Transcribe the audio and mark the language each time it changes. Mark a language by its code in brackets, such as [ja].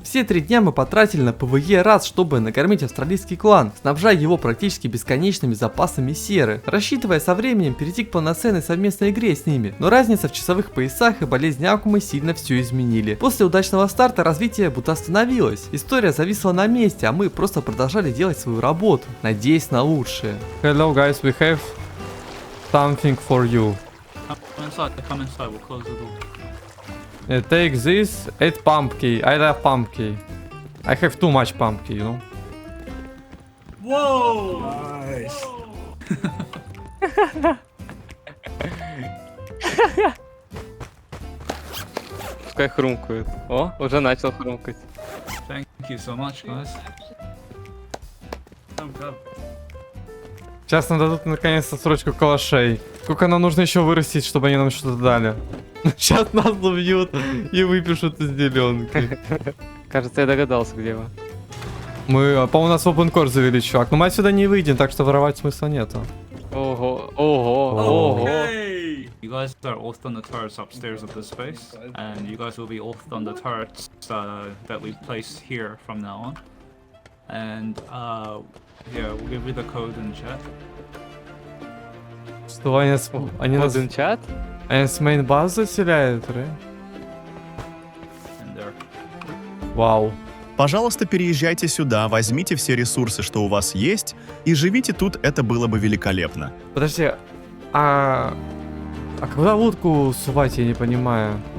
[ru] Все 3 дня мы потратили на ПВЕ раз, чтобы накормить австралийский клан, снабжая его практически бесконечными запасами серы, рассчитывая со временем перейти к полноценной совместной игре с ними. Но разница в часовых поясах и болезнь Акумы сильно все изменили. После удачного старта развитие будто остановилось. История зависла на месте, а мы просто продолжали делать свою работу, надеясь на лучшее. [en] Hello guys, we have something for you. Come inside, we'll close the door. Take this, add pumpkin. I love pumpkin. I have too much pumpkin, you know. Whoa! Nice. [ru] Пускай хрумкает. О, уже начал хрумкать. [en] Thank you so much, guys. [ru] Сейчас нам дадут наконец-то строчку калашей. Сколько нам нужно еще вырастить, чтобы они нам что-то дали? Сейчас нас убьют и выпишут из зеленки. Кажется, я догадался, где вы. Мы, по-моему, нас в open core завели, чувак. Но мы отсюда не выйдем, так что воровать смысла нету. Ого, ого, ого. [en] You guys are off on the turrets upstairs of this space, and you guys will be off on the turrets that we place here from now on. And yeah, we'll give you the code in chat. [ru] Что они нас... чат? Они с мейн-базы заселяют, [en] right? And there. [ru] Вау. Пожалуйста, переезжайте сюда, возьмите все ресурсы, что у вас есть, и живите тут, это было бы великолепно. Подожди, а куда лодку сувать, я не понимаю.